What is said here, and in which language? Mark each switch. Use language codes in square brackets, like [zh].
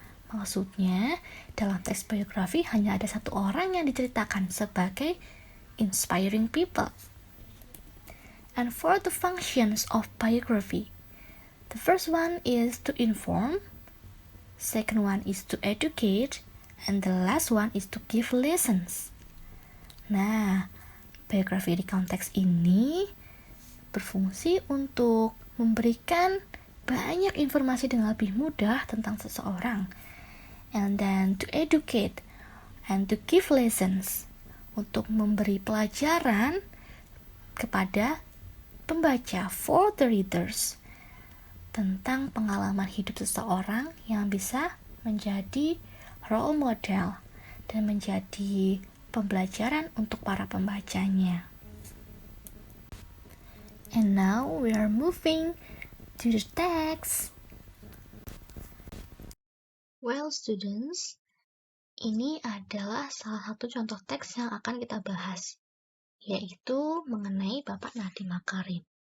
[id] Maksudnya, dalam teks biografi hanya ada satu orang yang diceritakan sebagai [en] inspiring people. And for the functions of biography, the first one is to inform, second one is to educate, and the last one is to give lessons. [id] Nah, biografi recontext ini berfungsi untuk memberikan banyak informasi dengan lebih mudah tentang seseorang, [en] and then to educate and to give lessons, [id] untuk memberi pelajaran kepada pembaca, [en] for the readers, [id] tentang pengalaman hidup seseorang yang bisa menjadi role model dan menjadi pembelajaran untuk para pembacanya. [en] And now we are moving to the text. Well, students, [id] ini adalah salah satu contoh teks yang akan kita bahas, yaitu mengenai Bapak Nadiem Makarim.